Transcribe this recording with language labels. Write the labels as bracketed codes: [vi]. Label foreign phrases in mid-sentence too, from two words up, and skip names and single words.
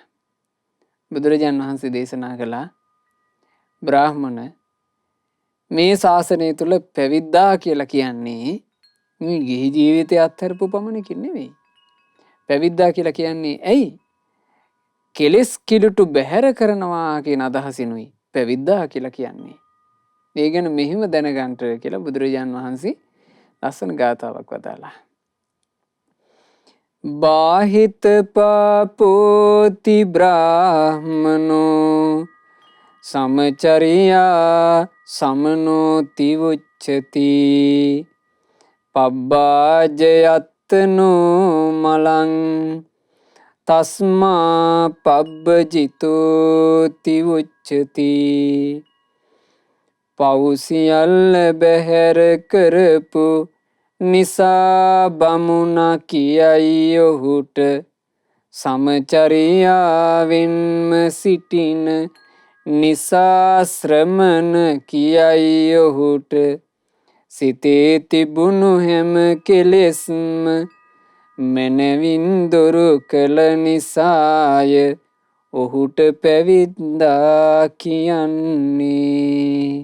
[si] බුදුරජාණන් වහන්සේ දේශනා කළා බ්‍රාහ්මණ මේ ශාසනය තුල පැවිද්දා කියලා කියන්නේ මේ ගිහි ජීවිතය අත්හැරපු පමණකින් නෙවෙයි. පැවිද්දා කියලා කියන්නේ ඇයි? කෙලෙස් කිලුටු බැහැර කරනවා කියන අදහසිනුයි පැවිද්දා කියලා කියන්නේ. ඒ ගැන මෙහිම දැනගන්න කියලා බුදුරජාණන් වහන්සේ ලස්සන ගාථාවක් වදාළා. [pi] බාහිත පාපෝති බ්‍රාහ්මනෝ සමචරියා සමනෝති උච්චති පබ්බාජයත්තනෝ මලං තස්මා පබ්බජිතෝති උච්චති [si] පෞසියල්ල බැහැර කරපු නිසා බමුණා කියයි ඔහුට සමචරියාවෙන්ම සිටින නිසා ශ්‍රමණ කියයි ඔහුට සිතේ තිබුණු හැම කෙලෙස්ම මනවින් දුරු කළ නිසාය ඔහුට පැවිද්දා කියන්නේ.